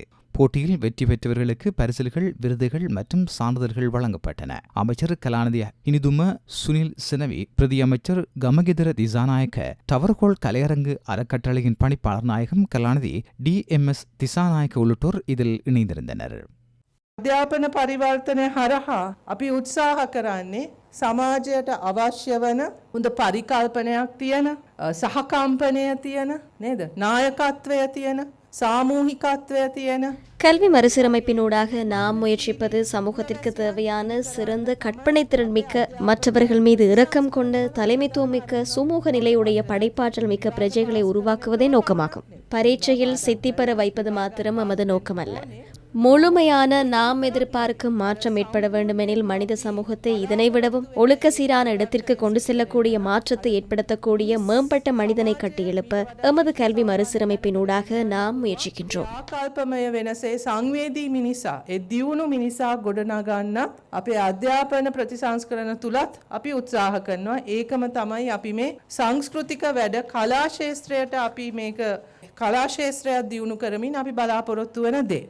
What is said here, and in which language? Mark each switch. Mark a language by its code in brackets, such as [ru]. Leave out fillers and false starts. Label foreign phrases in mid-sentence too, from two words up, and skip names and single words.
[ta] போட்டியில் வெற்றி பெற்றவர்களுக்கு பரிசில்கள், விருதுகள் மற்றும் சான்றிதழ்கள் வழங்கப்பட்டன. அமைச்சர் கலாநிதி இனிதும சுனில் சினவி, பிரதி அமைச்சர் கமகிதர திசாநாயக்க, டவர்கோல் கலையரங்கு அறக்கட்டளையின் பணிப்பாளர் நாயகம் கலாநிதி DMS திசாநாயக்க உள்ளிட்டோர் இதில் இணைந்திருந்தனர். [si] අධ්‍යාපන පරිවර්තනය හරහා අපි උත්සාහ කරන්නේ සමාජයට අවශ්‍ය වන හොඳ පරිකල්පනයක් තියෙන සහකම්පනය තියෙන නේද නායකත්වය තියෙන சாமூகிகத்துவ තියෙන [ta] கல்வி மறுசீரமைப்பினூடாக நாம் முயற்சிப்பது சமூகத்திற்கு தேவையான சிறந்த கற்பனை திறன் மிக்க, மற்றவர்கள் மீது இரக்கம் கொண்ட, தலைமைத்துவம் மிக்க, சுமூக நிலையுடைய படைப்பாற்றல் மிக்க பிரஜைகளை உருவாக்குவதே நோக்கமாகும். பரீட்சையில் சித்தி பெற வைப்பது மாத்திரம் நமது நோக்கமல்ல. முழுமையான நாம் எதிர்பார்க்கும் மாற்றம் ஏற்பட வேண்டுமெனில் மனித சமூகத்தை இதனை விடவும் ஒழுக்க சீரான இடத்திற்கு கொண்டு செல்லக்கூடிய மாற்றத்தை ஏற்படுத்தக்கூடிய மேம்பட்ட மனிதனை கட்டியெழுப்ப எமது கல்வி மறுசீரமைப்பினூடாக நாம் முயற்சிக்கின்றோம். [si] සංවේදී මිනිසා දියුණු මිනිසා ගොඩනගන්න අපේ අධ්‍යාපන ප්‍රතිසංස්කරණ තුලත් අපි උත්සාහ කරනවා. ඒකම තමයි අපි මේ සංස්කෘතික වැඩ කලා ශාස්ත්‍රයට අපි මේක කලා ශාස්ත්‍රය දියුණු කරමින් අපි බලාපොරොත්තු වෙන දේ.